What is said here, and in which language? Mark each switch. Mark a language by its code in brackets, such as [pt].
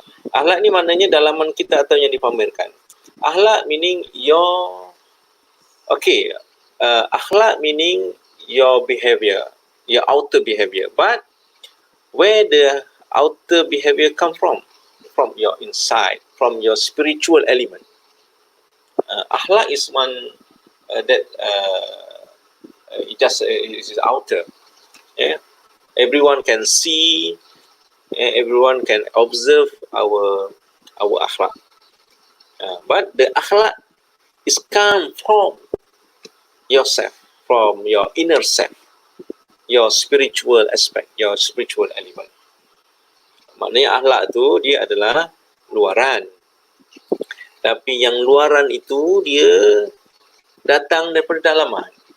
[ms] Akhlak ni maknanya dalaman kita atau yang dipamerkan. [en] Akhlak meaning your, okay, akhlak meaning your behavior, your outer behavior. But where the outer behavior come from? From your inside, from your spiritual element. Akhlak is one that it just is outer. Everyone can see, everyone can observe our akhlak. But the akhlak is come from yourself, from your inner self, your spiritual aspect, your spiritual element. [ms] Maknanya akhlak tu dia adalah luaran. Tapi yang luaran itu dia datang daripada dalaman.